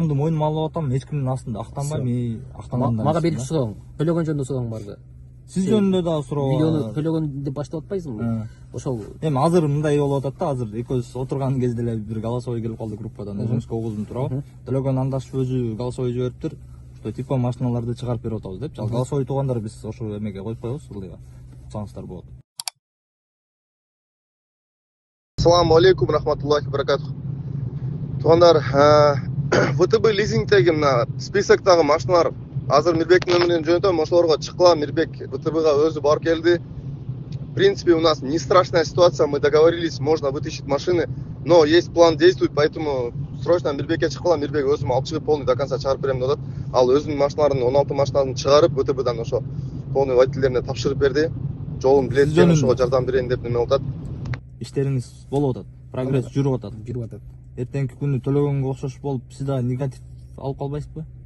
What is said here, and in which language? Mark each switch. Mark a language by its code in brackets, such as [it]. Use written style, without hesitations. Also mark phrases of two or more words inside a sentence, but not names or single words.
[ky] Катамды моюнума алып атам, эч кимдин астында актанбайм, актанганда. Мага берип сурооң, төлөгөн жөнүндө сурооң барбы? Сиз жөнүндө дагы суроо. Видеону төлөгөн деп баштап атпайсыңбы? Ошол. Эми азыр мындай болуп атат да, азыр экөөбүз отурган кезде эле бир голосовой келип калды группадан, өзүңүзгө угуздум туурабы? Төлөгөн Андашев өзү голосовой жибериптир, [ru] что типа [ky] машиналарды чыгарып берип атабыз деп. Ал голосовой туугандар биз ошол эмеге коюп коебуз, ылдыйга. Саңыздар болот. [ar] Ассаламу алейкум, рахматуллахи баракатух. [ky] Туугандар, ВТБ лизингдеги мына списоктагы машиналар азыр Мирбектин нөмүрүн жөнөтөм, ошолорго чыккыла. Мирбек ВТБга өзү барып келди. [ru] В принципе, у нас не страшная ситуация, мы договорились, можно вытащить машины, но есть план действий, поэтому срочно [ky] Мирбекке чыккыла. Мирбек өзүм алып чыгып [ru] полный до конца [ky] чыгарып берем деп атат. Ал өзүнүн машиналарын 16 машинасын чыгарып ВТБдан ошо полный водительдерине тапшырып берди. Жолун билет жана ошого жардам берейин деп неме атат. Иштериңиз болуп атат, прогресс жүрүп атат. Эртеңки күнү төлөгөнгө окшош болуп, сиз да негатив алып калбайсызбы?